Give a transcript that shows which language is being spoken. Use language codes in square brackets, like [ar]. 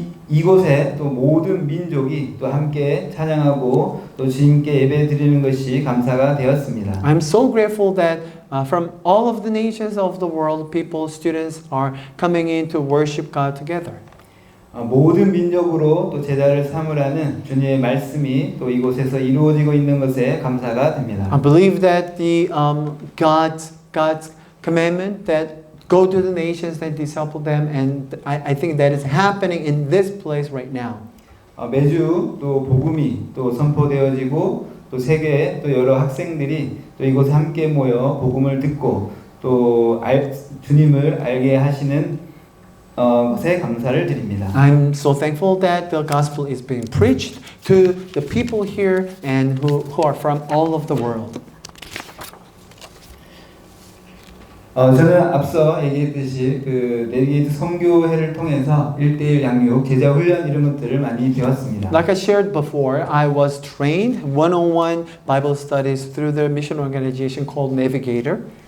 [ko] 이곳에 또 모든 민족이 또 함께 찬양하고 또 주님께 예배 드리는 것이 감사가 되었습니다. [en] I'm so grateful that from all of the nations of the world, people, students are coming in to worship God together. [ko] 모든 민족으로 또 제자를 삼으라는 주님의 말씀이 또 이곳에서 이루어지고 있는 것에 감사가 됩니다. [en] I believe that the God's commandment that go to the nations and disciple them, and I think that is happening in this place right now. [ko] 매주 또 복음이 또 선포되어지고 또 세계의 또 여러 학생들이 또 이곳에 함께 모여 복음을 듣고 또 주님을 알게 하시는 것에 감사를 드립니다. [en] I'm so thankful that the gospel is being preached to the people here and who are from all of the world. [ko] 저는 앞서 얘기했듯이 그 내비게이트 선교회를 통해서 1:1 양육 제자 훈련 이런 것들을 많이 배웠습니다. [en] Like I shared before, I was trained one-on-one Bible studies through the mission organization called Navigator.